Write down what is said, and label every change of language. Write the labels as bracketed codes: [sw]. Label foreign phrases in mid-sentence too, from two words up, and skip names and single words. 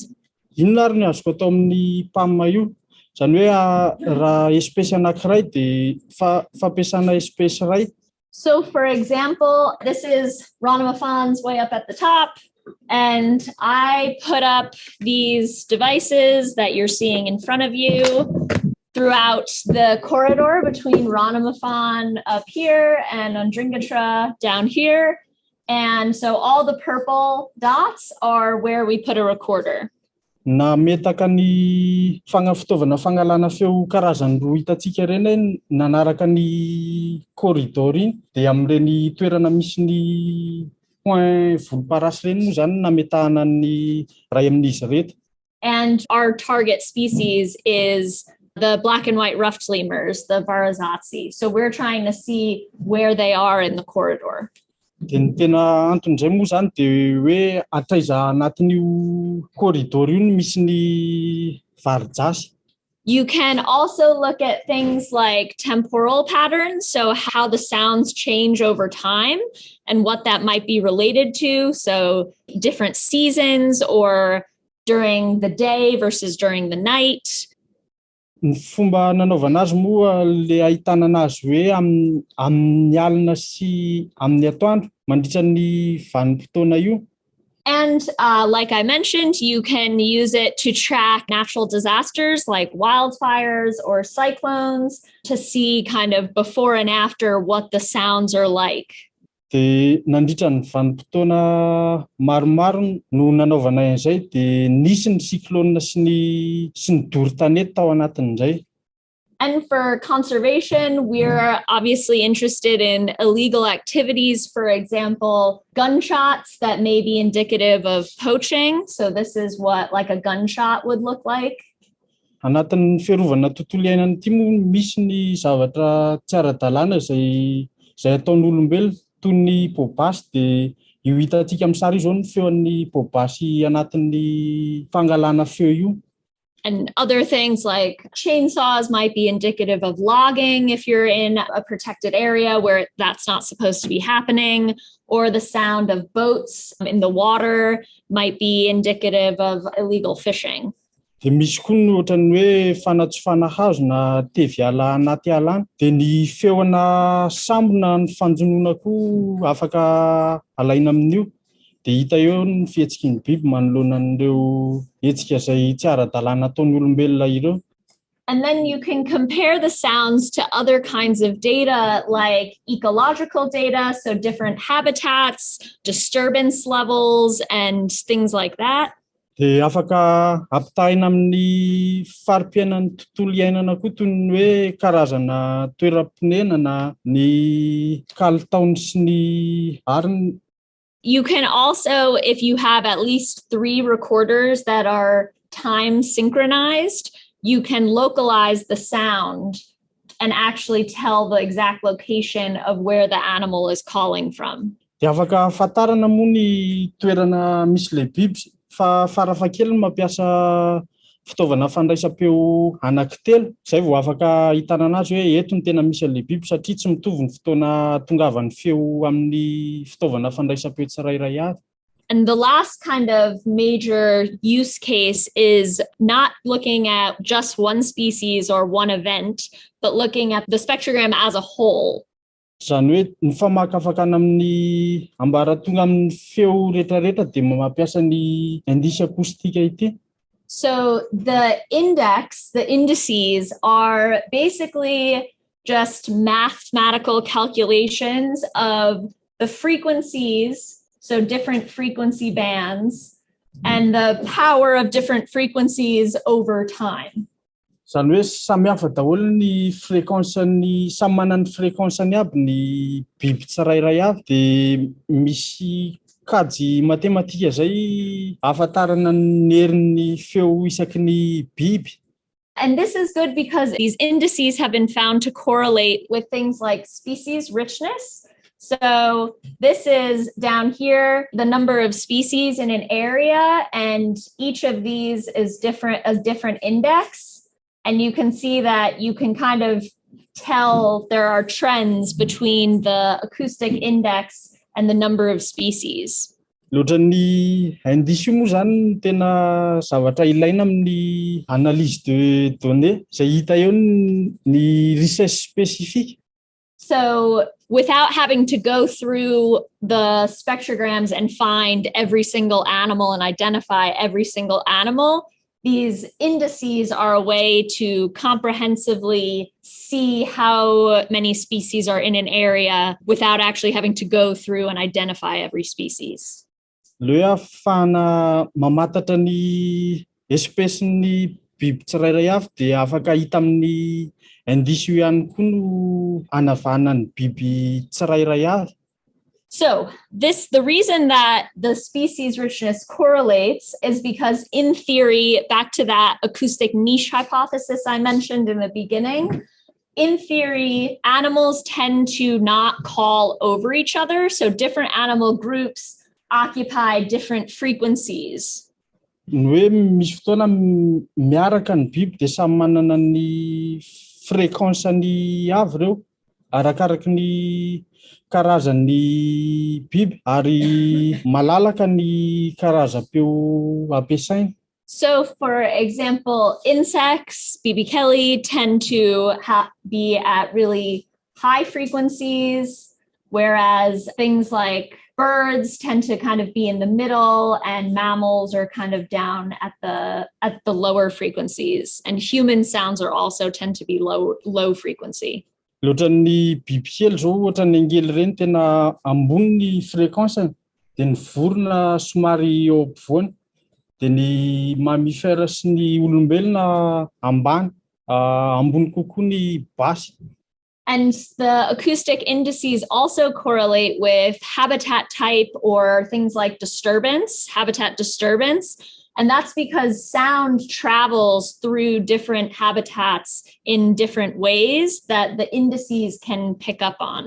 [mg] Inona ary ny azoko atao amin'ny PAM io? Izany hoe raha espèce anankiray dia fampiasana espèce iray. [en] So for example, this is Rhonomophanes way up at the top. And I put up these devices that you're seeing in front of you throughout the corridor between Rhonomophone up here and Andringatra down here. And so all the purple dots are where we put a recorder. [mg] Na metaka ny fitaovana fangalana feo karazany roa hitantsika ireny nanaraka ny corridor iny dia amin'ireny toerana misy ny point volomparasy ireny moa izany nametahana ny ray amin'izy reto. [en] And our target species is the black and white ruffed lemurs, the Varazatsi. So we're trying to see where they are in the corridor. [mg] Dia ny tena antony moa zany dia hoe atraiza anatin'io corridor io no misy ny varijasy. [en] You can also look at things like temporal patterns, so how the sounds change over time and what that might be related to. So different seasons or during the day versus during the night. [mg] Ny fomba nanaovana azy moa le ahitana anazy hoe amin'ny alina sy amin'ny atoandro mandritra ny vanim-potoana io. [en] And like I mentioned, you can use it to track natural disasters like wildfires or cyclones to see kind of before and after what the sounds are like. [mg] Dia nandritra ny vanim-potoana maromaro no nanaovana izay dia nisy ny cyclone sy ny doro-tanety tao anatin'izay. [en] And for conservation, we're obviously interested in illegal activities, for example, gunshots that may be indicative of poaching. So this is what like a gunshot would look like. [mg] Anatin'ny fiarovana tontolo iainana ity moa misy ny zavatra tsy ara-dalàna izay ataon'olombelona toy ny bobasy dia io hitantsika amin'ny sary izao ny feon'ny bobasy anatin'ny fangalana feo io. [en] And other things like chainsaws might be indicative of logging if you're in a protected area where that's not supposed to be happening, or the sound of boats in the water might be indicative of illegal fishing. [mg] Dia misy koa ny ohatran'ny hoe fanatsofana hazo na tevy ala anaty ala any dia ny feona sambo na ny fanjonoana koa afaka alaina amin'io. Dia hita eo ny fihetsikin'ny biby manoloana an'ireo hetsika izay tsy ara-dalàna ataon'ny olombelona ireo. [en] And then you can compare the sounds to other kinds of data like ecological data, so different habitats, disturbance levels, and things like that. [mg] Dia afaka ampitahina amin'ny fari-piainan'ny tontolo iainana koa toy ny hoe karazana toeram-ponenana, ny kalitaony sy ny ariny. [en] You can also, if you have at least 3 recorders that are time synchronized, you can localize the sound and actually tell the exact location of where the animal is calling from. [mg] Dia afaka afantarana moa ny toerana misy ilay biby fa farafahakeliny mampiasa fitaovana fandraisam-peo anankitelo izay vao afaka ahitana anazy hoe eto ny tena misy an'ilay biby satria tsy mitovy ny fotoana tongavan'ny feo amin'ny fitaovana fandraisam-peo tsirairay avy. [en] And the last kind of major use case is not looking at just one species or one event, but looking at the spectrogram as a whole. [mg] Izany hoe ny famakafakana amin'ny ambaratonga amin'ny feo rehetrarehetra dia mampiasa ny indisy akoustika ity. [en] So the indices are basically just mathematical calculations of the frequencies, so different frequency bands, and the power of different frequencies over time. [mg] Izany hoe samy hafa daholo ny fréquence-ny samy manana ny fréquence-ny aby ny biby tsirairay avy dia misy kajy matematika izay ahafantarana ny herin'ny feo isaky ny biby. [en] And this is good because these indices have been found to correlate with things like species richness. So this is down here, the number of species in an area, and each of these is a different index. And you can see that you can kind of tell there are trends between the acoustic index and the number of species. [mg] Loatra ny indisy io moa zany tena zavatra ilaina amin'ny [fr] analyse de données [mg] izay hita eo ny [fr] recherche spécifique. [en] So without having to go through the spectrograms and find every single animal and identify every single animal, these indices are a way to comprehensively see how many species are in an area without actually having to go through and identify every species. [mg] Le afahana mamatatra ny espèce-ny biby tsirairay avy dia afaka hita amin'ny indisy io ihany koa no anavahana ny biby tsirairay avy. [en] So the reason that the species richness correlates is because in theory, back to that acoustic niche hypothesis I mentioned in the beginning, in theory, animals tend to not call over each other. So different animal groups occupy different frequencies. [mg] Ny hoe misy fotoana miaraka ny biby dia samy manana ny fréquence-ny avy ireo arakaraky ny karazan'ny biby ary malalaka ny karazam-peo ampiasaina. [en] So, for example, insects, [mg] Bibi Kelly, [en] tend to be at really high frequencies, whereas things like birds tend to kind of be in the middle, and mammals are kind of down at the lower frequencies. And human sounds are also tend to be low frequency. [mg] Loatran'ny bibikely zao ohatran'ny angely ireny tena ambony ny fréquence dia ny vorona somary eo ampovoany dia ny mammifère sy ny olombelona ambany ambony kokoa ny basy. [en] And the acoustic indices also correlate with habitat type or things like habitat disturbance. And that's because sound travels through different habitats in different ways that the indices can pick up on.